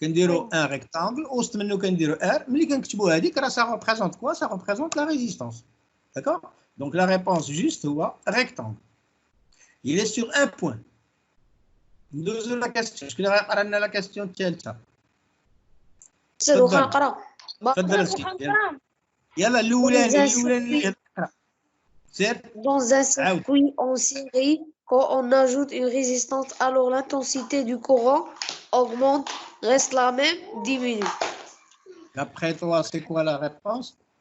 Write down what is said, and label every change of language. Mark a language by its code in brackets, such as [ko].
[ar] كنديروا [fr] un rectangle [ar] وسط منه كنديروا R. ملي كنكتبوا هذيك راه [fr] ça représente quoi? Ça représente la résistance. D'accord? Donc la réponse juste هو rectangle. Il est sur un point. [ar] ندوزو لا كاستيون. شكون اللي غيقرا لنا لا كاستيون الثالثة؟ تفضل يلا الأولاني سير. [fr] Dans un circuit en série, quand on ajoute une résistance, alors l'intensité du courant augmente, reste la même, diminue. D'après toi, c'est quoi la réponse?